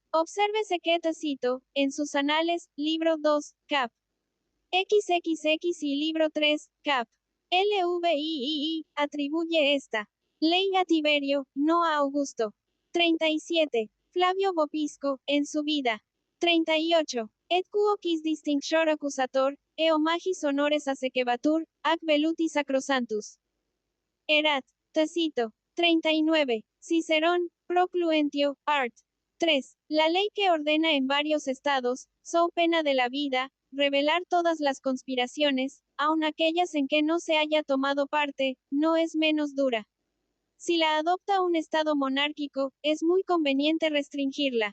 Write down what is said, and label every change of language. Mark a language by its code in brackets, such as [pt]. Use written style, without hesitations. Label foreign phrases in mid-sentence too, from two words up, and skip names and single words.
[es] Obsérvese que Tácito, en sus Anales, libro 2, cap. XXX y libro 3, cap. LVII, atribuye esta ley a Tiberio, no a Augusto. 37. Flavio Vopisco, en su vida. 38. [la] Et quo quis distinctor accusator, eo magis honores asequebatur, ac veluti sacrosantus. Erat. Tácito. 39. [es] Cicerón, Procluentio, art. 3. La ley que ordena en varios estados, so pena de la vida, revelar todas las conspiraciones, aun aquellas en que no se haya tomado parte, no es menos dura. Si la adopta un estado monárquico, es muy conveniente restringirla.